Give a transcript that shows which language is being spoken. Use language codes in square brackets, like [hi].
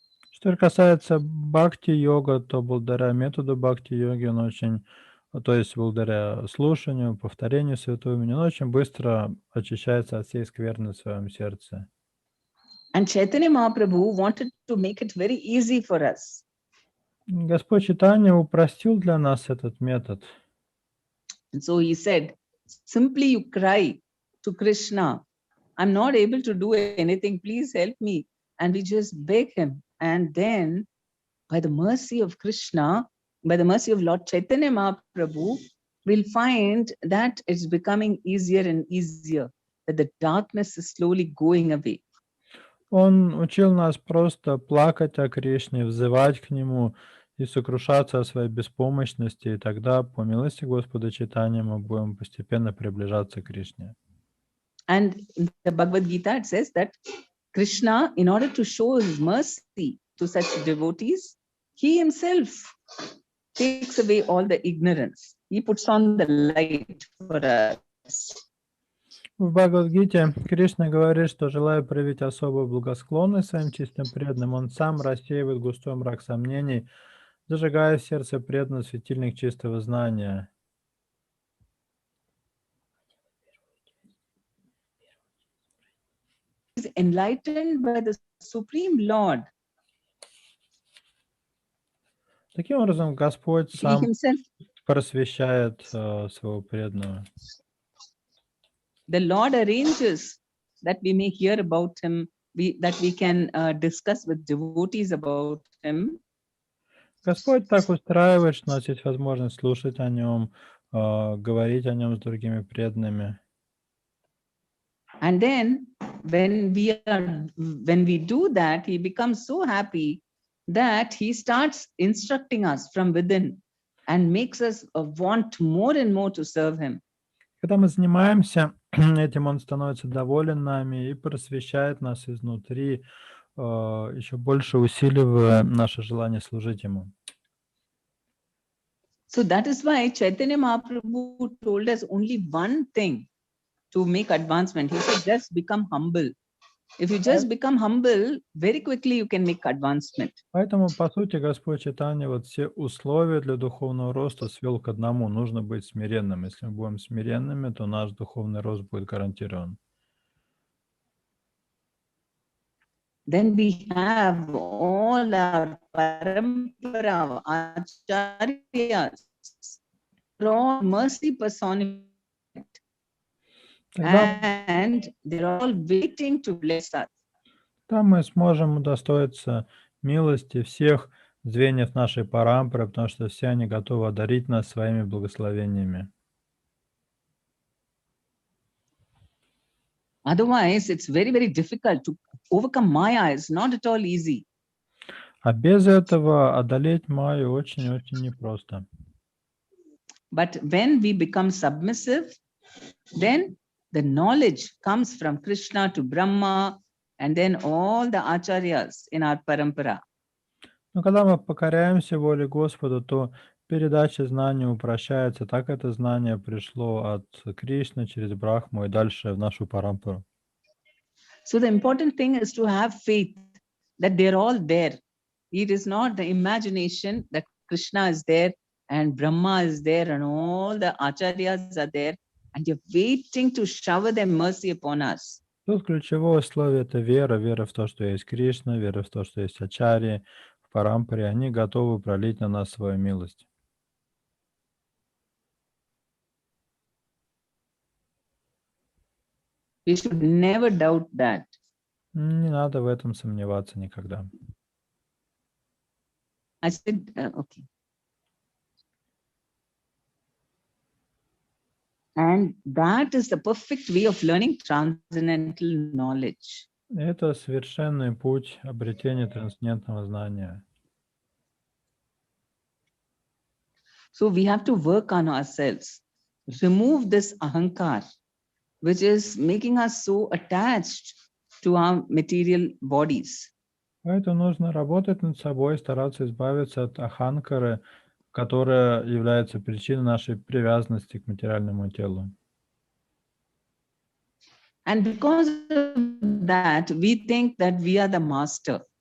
[ru] Что касается бхакти-йога, то благодаря методу бхакти-йоги он очень, то есть благодаря слушанию, повторению святого имени, он очень быстро очищается от всей скверны в своем сердце. [en] And Chaitanya Mahaprabhu wanted to make it very easy for us. [ru] Господь Чайтанья упростил для нас этот метод. [en] And so he said, simply you cry to Krishna, I'm not able to do anything, please help me. And we just beg him. And then, by the mercy of Krishna, by the mercy of Lord Chaitanya Mahaprabhu, we'll find that it's becoming easier and easier, that the darkness is slowly going away. [ru] Он учил нас просто плакать о Кришне, взывать к Нему и сокрушаться о своей беспомощности, и тогда, по милости Господа Чайтаньи, мы будем постепенно приближаться к Кришне. [en] And in the Bhagavad Gita, it says that Krishna, in order to show his mercy to such devotees, he himself takes away all the ignorance. He puts on the light for us. [ru] В Бхагавад-гите Кришна говорит, что, желая проявить особую благосклонность своим чистым преданным, он сам рассеивает густой мрак сомнений, зажигая в сердце преданного светильник чистого знания. [en] Is enlightened by the Supreme Lord. [ru] Таким образом, Господь [en] He [ru] сам [en] himself, [ru] просвещает своего преданного. [en] the Lord arranges that we may hear about him, that we can discuss with devotees about him. [ru] Господь так устраивает, что у нас есть возможность слушать о нем, говорить о нем с другими преданными. [en] And then when we do that, he becomes so happy that he starts instructing us from within and makes us want more and more to serve him. [ru] Когда мы занимаемся этим, он становится доволен нами и просвещает нас изнутри, еще больше усиливая наше желание служить ему. [en] So that is why Chaitanya Mahaprabhu told us only one thing to make advancement. He said, just become humble. If you just become humble, very quickly you can make advancement. [ru] Поэтому, по сути, Господь Чайтанья вот все условия для духовного роста свел к одному. Нужно быть смиренным. Если мы будем смиренными, то наш духовный рост будет гарантирован. [en] Then we have all our parampara, acharyas, they're all mercy personified, [ru] Тогда, [en] and they're all waiting to bless us. [ru] там мы сможем удостоиться милости всех звеньев нашей парампры, потому что все они готовы одарить нас своими благословениями. [en] Otherwise, it's very, very difficult to overcome Maya. It's not at all easy. [ru] А без этого одолеть Майю очень-очень непросто. [en] But when we become submissive, then the knowledge comes from Krishna to Brahma and then all the acharyas in our parampara. [ru] Но когда мы покоряемся воле Господа, то передача знания упрощается. Так это знание пришло от Кришны через Брахму и дальше в нашу парампару. [en] So the important thing is to have faith that they're all there. It is not the imagination that Krishna is there and Brahma is there and all the acharyas are there and you're waiting to shower their mercy upon us. [ru] Тут ключевое условие – это вера. Вера в то, что есть Кришна, вера в то, что есть ачарьи в парампаре. Они готовы пролить на нас свою милость. [en] We should never doubt that. [ru] Не надо в этом сомневаться никогда. [en] I said, okay. And that is the perfect way of learning transcendental knowledge. [ru] Это совершенный путь обретения трансцендентного знания. [en] So we have to work on ourselves, remove this ahankar, which is making us so attached to our material bodies. [ru] Поэтому нужно работать над собой, стараться избавиться от аханкары, которая является причиной нашей привязанности к материальному телу. [en] And because of that, we think that we are the master.